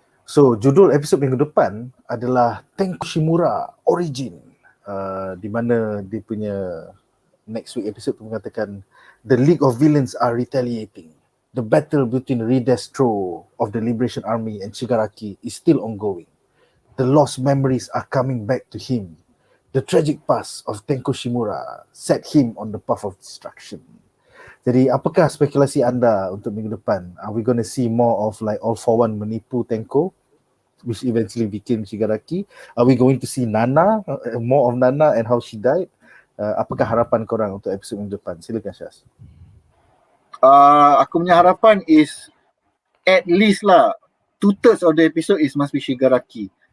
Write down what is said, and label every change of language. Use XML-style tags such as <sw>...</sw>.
<ms>So, judul episod minggu depan adalah Tenko Shimura Origin, di mana dia punya</ms> <en>next week episode</en> <ms>tu mengatakan</ms> <en>The League of Villains are retaliating. The battle between RE-DESTRO of the Liberation Army and Shigaraki is still ongoing. The lost memories are coming back to him. The tragic past of Tenko Shimura set him on the path of destruction.</en> <ms>Jadi apakah spekulasi anda untuk minggu depan?</ms> <en>Are we going to see more of like All for One</en> <ms>menipu</ms> <en>Tenko, which eventually became Shigaraki? Are we going to see Nana, more of Nana and how she died?</en> <ms>Apakah harapan korang untuk episod minggu depan? Silakan Shaz. Aku punya harapan</ms> <en>is at least</en> <ms>lah</ms> <en>2/3 of the episode is must be Shigaraki.</en>